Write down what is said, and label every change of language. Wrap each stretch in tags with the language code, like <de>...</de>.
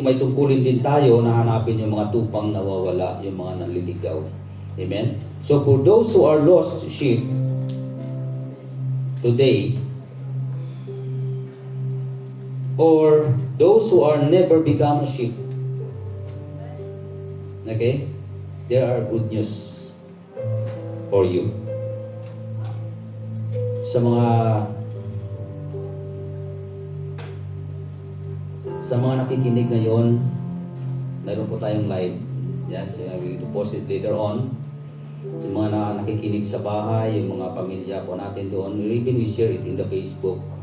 <tl>May tungkulin din tayo na hanapin yung mga tupang nawawala, yung mga nanliligaw. Amen?</tl> <en>So for those who are lost sheep, today, or those who are never become a sheep, okay? There are good news for you.</en> <tl>Sa mga nakikinig ngayon, meron po tayong live.</tl> <en>Yes, we will post it later on.</en> <tl>Sa mga nakikinig sa bahay, yung mga pamilya po natin doon,</tl> <en>even we share it in the Facebook.</en>